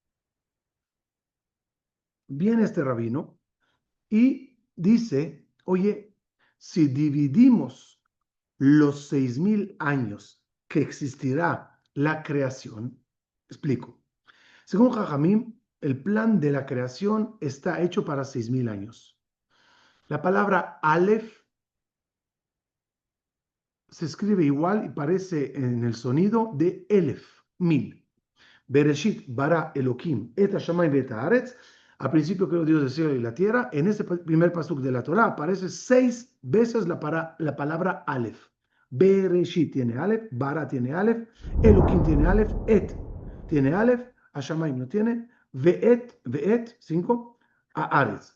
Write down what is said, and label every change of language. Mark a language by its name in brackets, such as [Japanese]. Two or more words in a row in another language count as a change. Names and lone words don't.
[Spanish] Viene este rabino y dice, oye, si dividimos los 6,000 años que existirá la creación, explico. Según Jajamim, el plan de la creación está hecho para 6,000 años. La palabra Aleph se escribe igual y parece en el sonido de Elef, 1000. [Hebrew] בראשית ברא אלהים את השמים ואת הארץ. [Spanish] Al principio creó Dios el cielo y la tierra. En ese primer pasuk de la Torah aparece 6 veces la palabra Aleph. Bereshit tiene Aleph, bara tiene Aleph, Elohim tiene Aleph, et tiene Aleph, Hashamayim no tiene, [Hebrew] ואת, 5, הארץ.